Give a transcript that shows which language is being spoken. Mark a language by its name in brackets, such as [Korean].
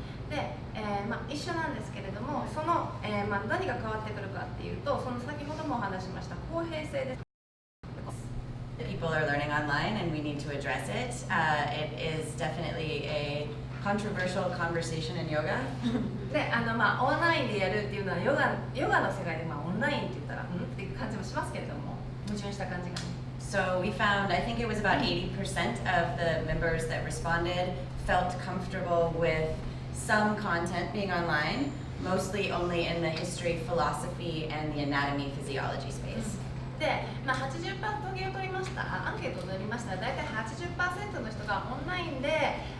[Japanese] で、一緒なんですけれども、その、何が変わってくるかっていうと、その先ほどもお話ししました公平性です。 [English] People are learning online and we need to address it. It is definitely a controversial conversation in yoga. [Japanese] で、オンラインでやるっていうのはヨガの世界でオンラインって言ったらっていう感じもしますけれども、矛盾した感じがね。 [English] So we found, I think it was about 80% of the members that responded felt comfortable with some content being online, mostly only in the history, philosophy, and the anatomy, physiology space. [Japanese] で、80%統計を取りました、アンケートを取りましたら、大体80%の人がオンラインで、